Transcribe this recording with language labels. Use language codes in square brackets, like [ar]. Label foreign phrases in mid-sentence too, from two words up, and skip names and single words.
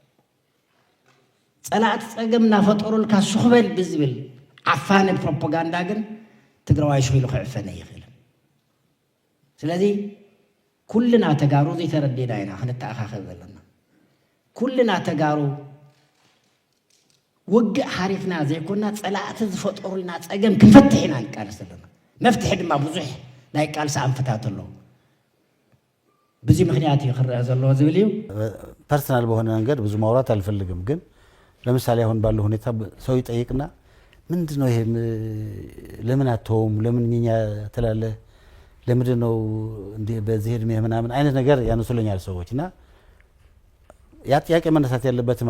[ti] ፀላእቲ ፀገም እናፈጠሩልካ ሱኽበል ብዝብል ዓፋነ ፕሮፓጋንዳ ግን ትግራዋይ ሽኢሉ ክዕፈነ ይኽእል ስለዚ ኩልና ተጋሩ ዘይተረዲና ኢና ክንተኣኻኸብ ዘለና ኩልና ተጋሩ ውግእ ሓሪፍና ዘይኮንና ፀላእቲ ዝፈጠሩልና ፀገም ክንፈትሕ ኢና ንቃልስ ዘለና መፍትሒ ድማ ብዙሕ ናይ ቃልሲ ኣንፈታት ኣለዉ ብዙ ምክንያት እዩ ክረአ ዘለዎ ዝብል እዩ [am] ፐርሰናል በሆነ መንገድ ብዙ ማውራት አልፈልግም ግን ለምሳሌ አሁን ባለው ሁኔታ ሰው ይጠይቅና ምንድነው ይሄ ለምን አተውም ለምን እኛ ተላለ ለምንድነው እንዴ በዚህ እድሜ ምናምን አይነት ነገር ያነሱልኛል ሰዎችና ያ ጥያቄ መነሳት ያለበትም